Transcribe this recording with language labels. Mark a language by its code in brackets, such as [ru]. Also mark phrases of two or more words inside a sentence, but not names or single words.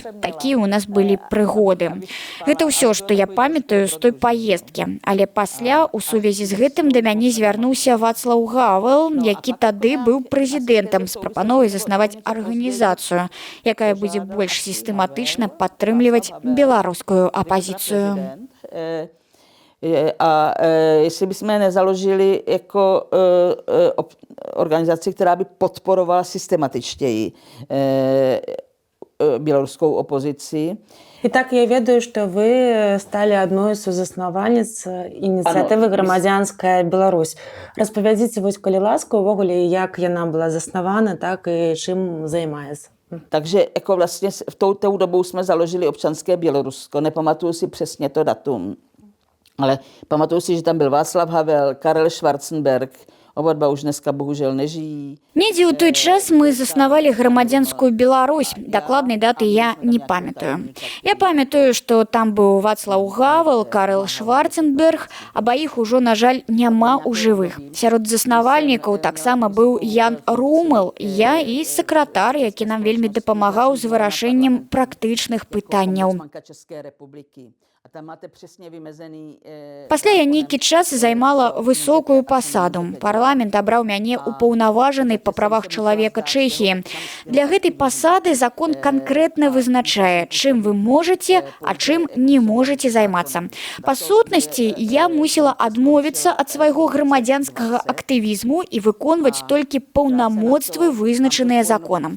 [be] Такія ў нас былі прыгоды. Гэта ўсё, што я памятаю з той паездкі. Але пасля, у сувязі з гэтым, да мяне звярнуўся Вацлаў Гавел, які тады быў прэзідэнтам з прапановай заснаваць арганізацыю, якая будзе больш сістэматычна падтрымліваць беларускую апазіцыю. [cs] A jestli bychom nezaložili jako organizaci, která by podporovala systematičtěji [ru] белорусскую оппозицию. [be] Итак, я ведаю, [ru] что вы стали одной [be] з сузаснавальніц ініцыятывы «Грамадзянская Беларусь». Распавядзіце, вось, калі ласка, увогуле, як яна была заснавана, так і чым займаецца. [cs] Takže jako vlastně v tou dobou jsme založili občanské Bělorusko. Nepamatuju si přesně to datum, ale pamatuju si, že tam byl Václav Havel, Karel Schwarzenberg. Oba dva už dneska bohužel nežijí. [be] Недзе ў той час мы заснавалі грамадзянскую Беларусь. Дакладнай даты я не памятаю. Я памятаю, што там быў Вацлаў Гавел, Карл Шварценберг, абаіх ужо, на жаль, няма ў жывых. Сярод заснавальнікаў таксама быў Ян Румел, я і сакратар, які нам вельмі дапамагаў з вырашэннем практычных пытанняў. [cs] A tam máte přesně vymezený... [be] Пасля я нейкі час займала высокую пасаду. Парламент абраў мяне упаўнаважанай па правах чалавека Чэхіі. Для гэтай пасады закон канкрэтна вызначае, чым вы можаце, а чым не можаце займацца. Па сутнасці, я мусіла адмовіцца ад свайго грамадзянскага актывізму і выконваць толькі паўнамоцтвы, вызначаныя законам.